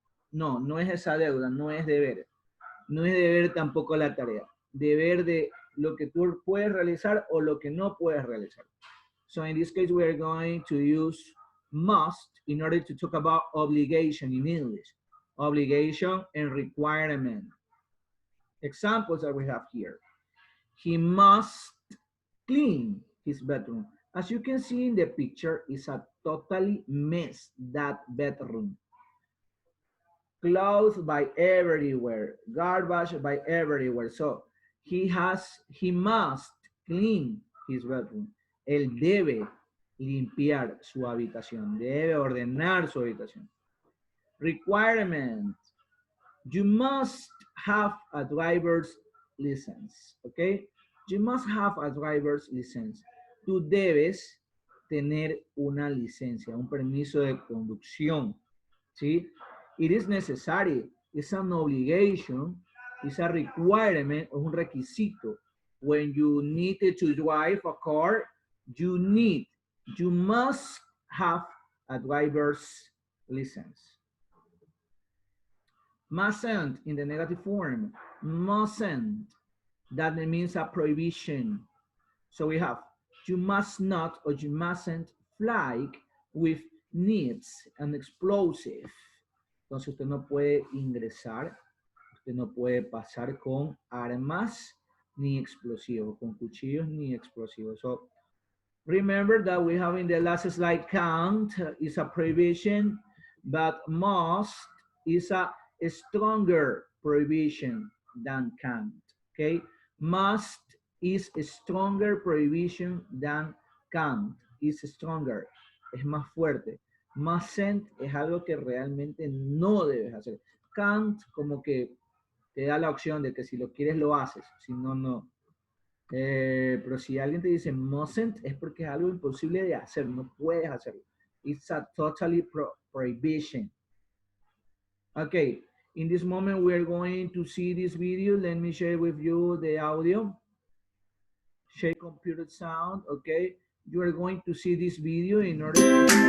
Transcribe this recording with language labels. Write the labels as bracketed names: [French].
[Spanish] No, no es esa deuda, no es deber. No es deber tampoco la tarea. Deber de lo que tú puedes realizar o lo que no puedes realizar. [English] So in this case, we are going to use must in order to talk about obligation in English. Obligation and requirement. Examples that we have here. He must clean his bedroom. As you can see in the picture, it's a totally mess, that bedroom. Clothes by everywhere, garbage by everywhere. So he must clean his bedroom. [Spanish] Él debe limpiar su habitación, debe ordenar su habitación. [English] Requirement. You must have a driver's license, okay? You must have a driver's license. [Spanish] Tú debes tener una licencia, un permiso de conducción, ¿sí? [English] It is necessary, it's an obligation, it's a requirement, [Spanish] es un requisito. [English] When you need to drive a car, you must have a driver's license. Mustn't in the negative form, mustn't, that means a prohibition. So we have, you must not or you mustn't fly with needs and explosive. [Spanish] Entonces usted no puede ingresar, Usted no puede pasar con armas ni explosivos, con cuchillos ni explosivos. [English] So remember that we have in the last slide can't is a prohibition, but must is a stronger prohibition than can't. Okay, must is a stronger prohibition than can't. Is stronger, [Spanish] es más fuerte. Mustn't es algo que realmente no debes hacer. Can't como que te da la opción de que si lo quieres lo haces, si no, no. Pero si alguien te dice mustn't es porque es algo imposible de hacer, no puedes hacerlo. [English] It's a totally prohibition. Okay, in this moment we are going to see this video. Let me share with you the audio. Share computer sound, okay? You are going to see this video in order to...